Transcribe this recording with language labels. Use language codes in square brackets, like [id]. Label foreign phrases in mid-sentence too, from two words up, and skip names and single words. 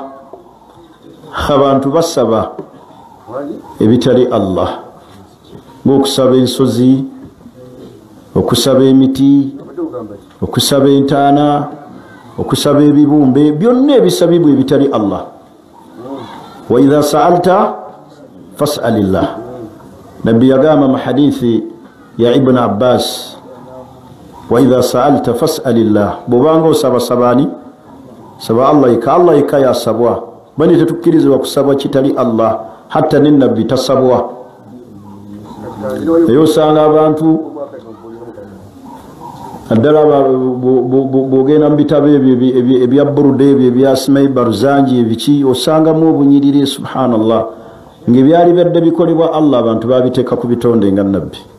[lg] Abantu basaba ebitali Allah, ng'okusaba ensozi, okusaba emiti, okusaba entaana, okusaba ebibumbe, byonna ebisabibwa ebitali Allah. [ar] وإذا سألت فاسأل الله. [lg] Nabbi yagamba mu hadithi ya Ibn Abbas, [ar] وإذا سألت فاسأل الله, [lg] bw'obanga osaba sabani, saba Allah ika. Allah ika yasabwa, bani tetukkirizibwa kusaba kitali Allah, hatta ne nabbi tasabwa. Naye osanga abantu addala bw'ogenda mu bitabo ebya Burude, ebyo ebya Asmai Barzanji, ebiki, osangamu obunyiriri, subhanallah, ng'ebyali badde bikolebwa Allah abantu babiteeka ku bitonde nga nabbi.